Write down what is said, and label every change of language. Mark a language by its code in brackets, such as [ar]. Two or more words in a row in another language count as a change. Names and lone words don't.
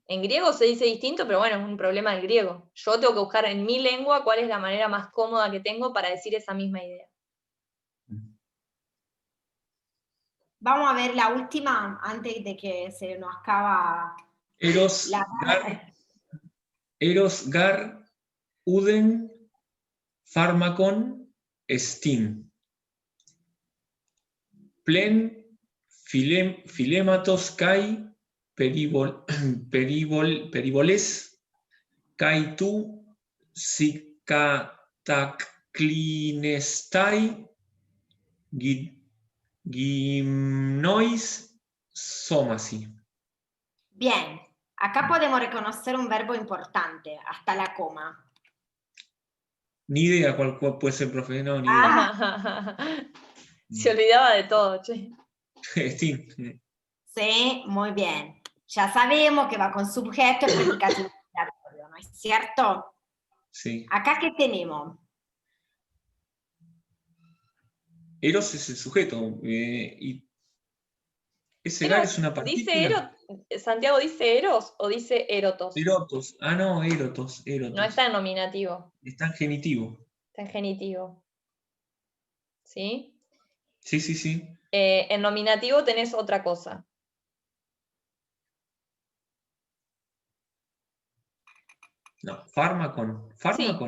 [es] En griego se dice distinto, pero bueno, es un problema del griego. Yo tengo que buscar en mi lengua cuál es la manera más cómoda que tengo para decir esa misma idea. Vamos a ver la última antes de que se nos acaba [el] Eros, gar, οὐδέν, φάρμακον, ἐστίν. Πλήν, φιλήματος καί, περιβολῆς, καί τοῦ, συγκατακλίνεσθαι, γυμνοῖς, σώμασι. [es] Bien, acá podemos reconocer un verbo importante, hasta la coma. Ni idea cuál puede ser, profe, no, ni idea. Se olvidaba de todo, che. Estin. Sí, muy bien. Ya sabemos que va con sujeto y predicativo obligatorio, ¿no es cierto? Sí. Acá, ¿qué tenemos? Eros es el sujeto. Y ese gar es una partícula. ¿Santiago dice eros o dice erotos? Erotos. Ah, no, erotos. No está en nominativo. Está en genitivo. Está en genitivo. ¿Sí? Sí, sí, sí. En nominativo tenés otra cosa. No, fármacon. Fármacon,